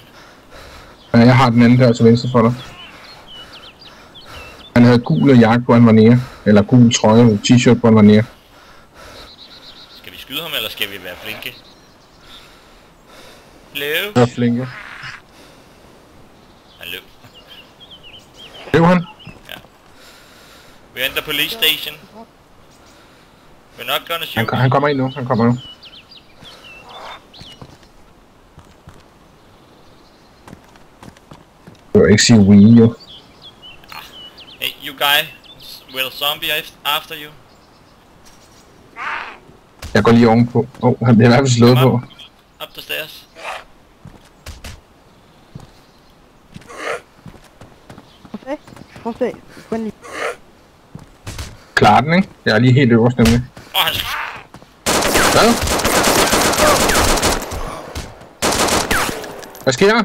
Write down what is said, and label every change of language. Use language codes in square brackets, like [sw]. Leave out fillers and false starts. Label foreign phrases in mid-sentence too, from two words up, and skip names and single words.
[da] Ja, jeg har den anden der til venstre for dig. Han havde gul jakke på, han var nede. Eller gul trøje og t-shirt på, han var nede. Skal vi skyde ham, eller skal vi være flinke? Løb. Jeg er flinke. Han løb. Løb han? Ja. [en] We enter police station. We're not gonna shoot. [da] Han kommer ind nu, han kommer nu. Jeg vil ikke sige we, jo. [en] Hey, you guy. Will zombie after you? [da] Jeg går lige ovenpå. Han bliver i hvert fald slået på. [en] Up the stairs. [da] Prøv lige. Klar den, ikke? Jeg er lige helt øverst nemlig. Han... Hvad? Hvad sker der?